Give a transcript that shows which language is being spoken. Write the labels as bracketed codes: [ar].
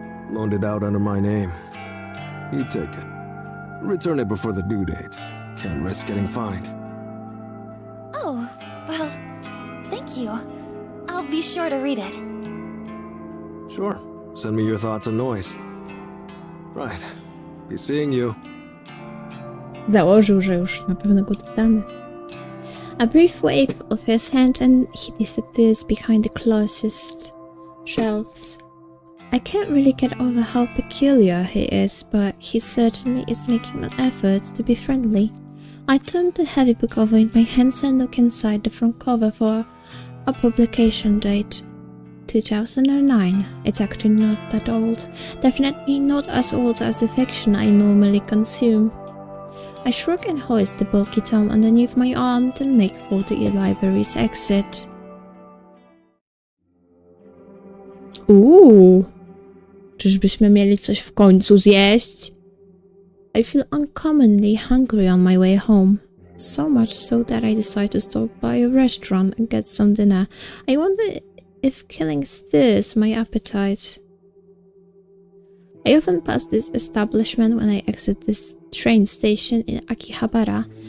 [en] Loaned it out under my name. He'd take it. Return it before the due date. Can't risk getting fined. Oh, well, thank you. I'll be sure to read it. Sure. Send me your thoughts and noise. Right. Be seeing you. [pl] Założył, że już na pewno go dodamy. [en] A brief wave of his hand and he disappears behind the closest shelves. I can't really get over how peculiar he is, but he certainly is making an effort to be friendly. I turn the heavy book over in my hands and look inside the front cover for a publication date. 2009. It's actually not that old. Definitely not as old as the fiction I normally consume. I shrug and hoist the bulky tome underneath my arm, then make for the library's exit. [pl] Czyżbyśmy mieli coś w końcu zjeść? [en] I feel uncommonly hungry on my way home. So much so that I decide to stop by a restaurant and get some dinner. I wonder if killing stirs my appetite. I often pass this establishment when I exit this train station in Akihabara.